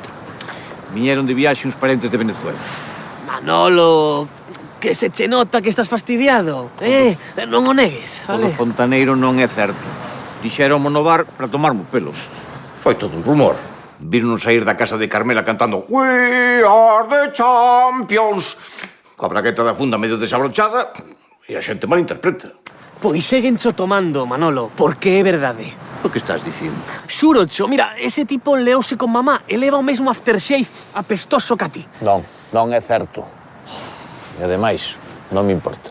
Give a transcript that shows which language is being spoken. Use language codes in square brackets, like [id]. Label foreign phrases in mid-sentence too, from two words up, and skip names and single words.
[gl] Viñeron de viaxe uns parentes de Venezuela. Manolo, que se che nota que estás fastidiado, Non o negues, O vale? do fontaneiro non é certo. Dixéronmo no bar para tomarmo pelo. Foi todo un rumor. Víronos sair da casa de Carmela cantando We are the champions. Coa bragueta da funda medio desabrochada e a xente malinterpreta. Pois seguencho tomando, Manolo, porque é verdade. O que estás dicindo? Xúrocho, mira, ese tipo leouse con mamá e leva o mesmo aftershave apestoso que a ti. Non, non é certo. E ademais, non me importa.